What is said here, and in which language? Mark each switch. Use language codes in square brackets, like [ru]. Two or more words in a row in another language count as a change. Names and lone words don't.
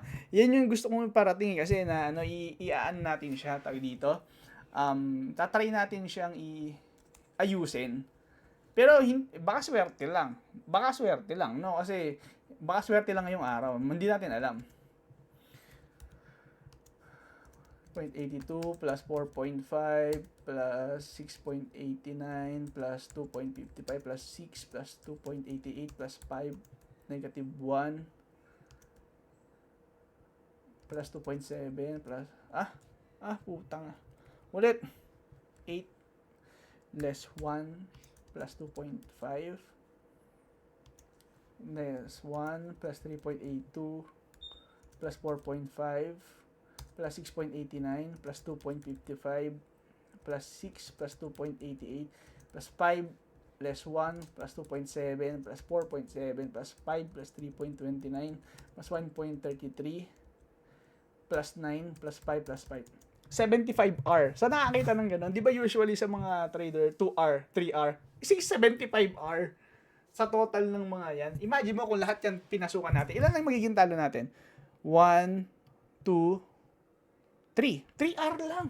[tl] Yan yung gusto kong parating kasi na, ano, iaan natin siya, tawag dito. Tatry natin siyang ayusin. Pero, baka swerte lang. Baka swerte lang, no? Kasi, baka swerte lang ngayong araw. Hindi natin alam. [en] 0.82 plus 4.5 plus 6.89 plus 2.55 plus 6 plus 2.88 plus 5 negative 1 plus 2.7 plus putang ulit 8 less 1 plus 2.5 less 1 plus 3.82 plus 4.5 plus 6.89 plus 2.55 plus 6 plus 2.88 plus 5 less 1 plus 2.7 plus 4.7 plus 5 plus 3.29 plus 1.33 plus 9 plus 5 plus 5. [tl] 75R. Sa nakakita ng ganun, di ba usually sa mga trader, 2R, 3R, 75R sa total ng mga yan. Imagine mo kung lahat yan pinasukan natin. Ilan lang magiging talo natin? 1, 2, 3. 3R lang.